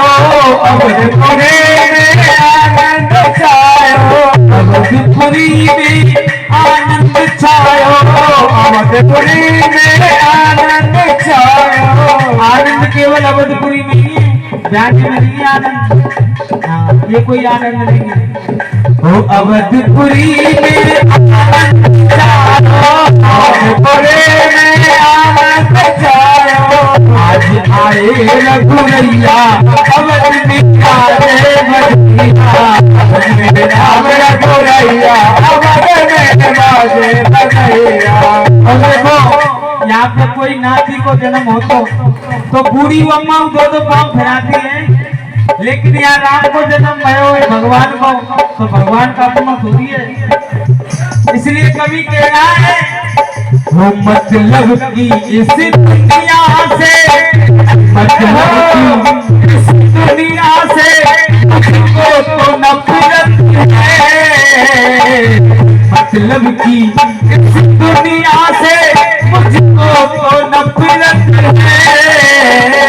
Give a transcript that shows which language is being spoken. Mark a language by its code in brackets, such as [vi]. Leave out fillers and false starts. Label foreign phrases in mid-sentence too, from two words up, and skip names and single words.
[hi] अवधपुरी में आनंद छायो, अवधपुरी में आनंद छायो, अवधपुरी में आनंद छायो। आनंद केवल अवधपुरी में ही है, राज्य में नहीं आनंद। हाँ, ये कोई आनंद नहीं है। ओ अवधपुरी में आनंद छायो, अवधपुरी में आनंद छायो। आज आए रघुरैया अवध में बाजे बजैया, राम रघुरैया अवध में बाजे बजैया। और देखो यहाँ पे कोई नाती को जन्म हो तो बूढ़ी अम्मा दो पाँव फैलाती है, लेकिन यहाँ राम को जन्म भयो है भगवान को, तो भगवान का अम्मा थोड़ी है। इसलिए कवि कह रहा है वो मतलब की इस दुनिया से, मतलब की इस दुनिया से मुझको तो नफरत है, मतलब की इस दुनिया से मुझको तो नफरत है।